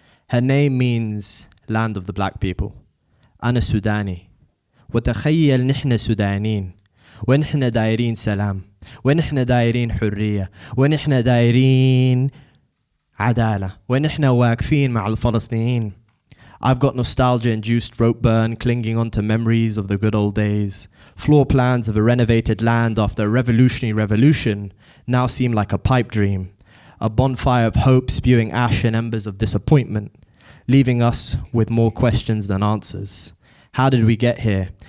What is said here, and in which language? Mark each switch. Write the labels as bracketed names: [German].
[English] Her name means land of the black people. [Arabic] أنا سوداني. وتخيل نحن سودانيين ونحن دايرين سلام ونحن دايرين حرية ونحن دايرين عدالة ونحن واقفين مع الفلسطينيين. [English] I've got nostalgia-induced rope burn clinging onto memories of the good old days. Floor plans of a renovated land after a revolutionary revolution now seem like a pipe dream. A bonfire of hope spewing ash and embers of disappointment, leaving us with more questions than answers. How did we get here?